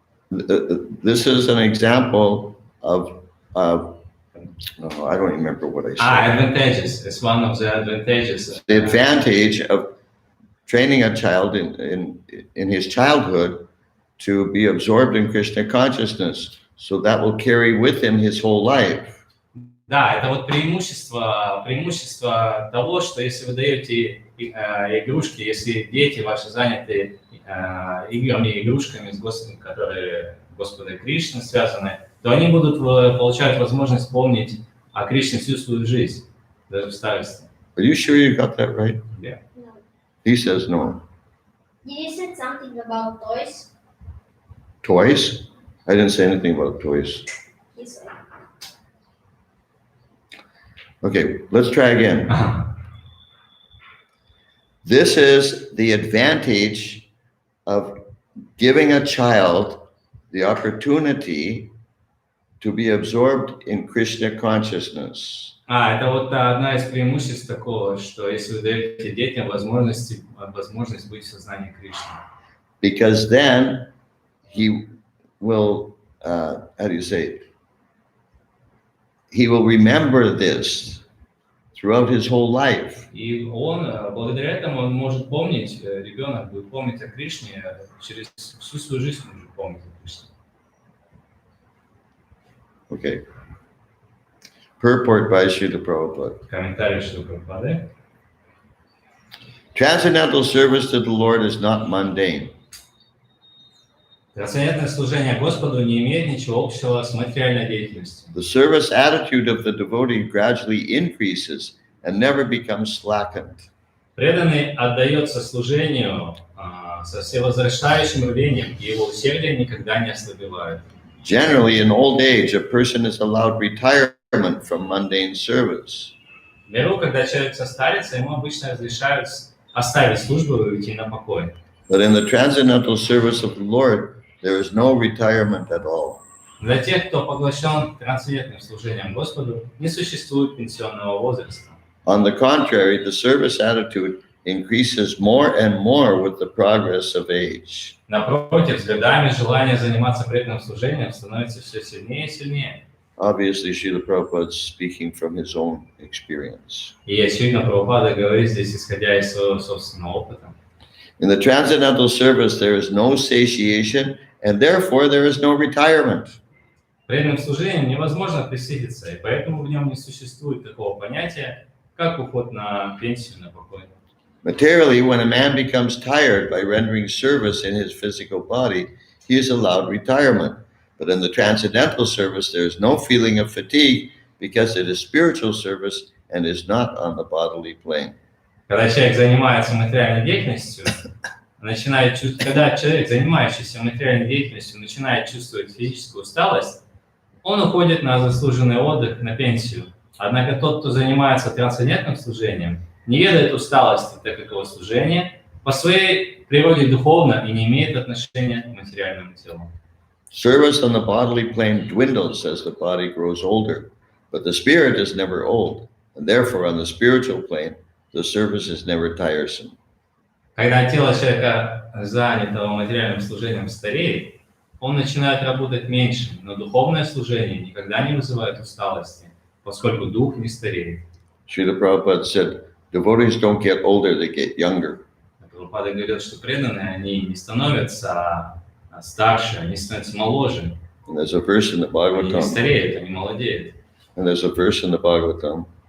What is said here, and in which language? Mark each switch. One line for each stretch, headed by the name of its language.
English: This is an example of, no, I don't remember what I said. Advantages. It's one of the advantages. The advantage of training a child in his childhood to be absorbed in Krishna consciousness, so that will carry with him his whole life.
Russian: Да, это вот преимущество того, что если вы даете игрушки, если дети ваши заняты играми, игрушками, которые Господа Кришны связаны, то они будут получать возможность помнить о Кришне всю свою жизнь, даже в старости.
English: Are you sure you got that right? Yeah. No. He says no. Did you say something about toys? Toys? I didn't say anything about toys. He said. Okay, let's try again. This is the advantage of giving a child the opportunity to be absorbed in Krishna consciousness.
Russian: Это вот одна из преимуществ такого, что если вы даете детям возможность быть в сознании Кришны.
English: Because then he will, how do you say it? he will remember this throughout his whole life.
Russian: И он, благодаря этому, он может помнить, ребенок будет помнить о Кришне, через всю свою жизнь он будет помнить о Кришне.
English: Okay. Purport by Srila Prabhupada.
Russian: Комментарий Шрилы Прабхупады.
English: Transcendental service to the Lord is not mundane.
Russian: Трансцендентное служение Господу не имеет ничего общего с материальной деятельностью.
English: The service attitude of the devotee gradually increases and never becomes slackened.
Russian: Преданный отдается служению со всевозвращающим рвением, и его усердие никогда не ослабевает.
English: Generally, in old age, a person is allowed retirement from mundane service.
Russian: В миру, когда человек состарится, ему обычно разрешают оставить службу и уйти на покой.
English: But in the transcendental service of the Lord, there is no retirement at all.
Russian: Для тех, кто поглощен трансцендентным служением Господу, не существует пенсионного возраста.
English: On the contrary, the service attitude increases more and more with the progress of age.
Russian: Напротив, с годами желание заниматься преданным служением становится все сильнее и сильнее.
English: Obviously, Srila Prabhupada is speaking from his own experience.
Russian: И очевидно, Прабхупада говорит здесь, исходя из своего собственного опыта.
English: In the transcendental service, there is no satiation, and therefore there is no retirement.
Russian: Преданным служением невозможно присытиться, и поэтому в нем не существует такого понятия, как уход на пенсию, на покой.
English: Materially, when a man becomes tired by rendering service in his physical body, he is allowed retirement. But in the transcendental service, there is no feeling of fatigue because it is spiritual service and is not on the bodily plane.
Russian: Когда человек занимается материальной деятельностью, когда человек, занимающийся материальной деятельностью, начинает чувствовать физическую усталость, он уходит на заслуженный отдых, на пенсию. Однако тот, кто занимается трансцендентным служением, не ведает усталости, так как его служение по своей природе духовно и не имеет отношения к материальному телу.
English: Service on the bodily plane dwindles as the body grows older, but the spirit is never old, and therefore on the spiritual plane, the service is never tiresome.
Russian: Когда тело человека, занятого материальным служением, стареет, он начинает работать меньше, но духовное служение никогда не вызывает усталости, поскольку дух не стареет.
English: Srila Prabhupada said, devotees don't get older, they get younger.
Russian: Прабхупада говорил, что преданные, они не становятся старше, они становятся моложе.
English: And there's a verse in the
Russian: Они не
English: Bhagavatam.
Russian: стареют, они молодеют.
English: And there's a verse in the Bhagavatam.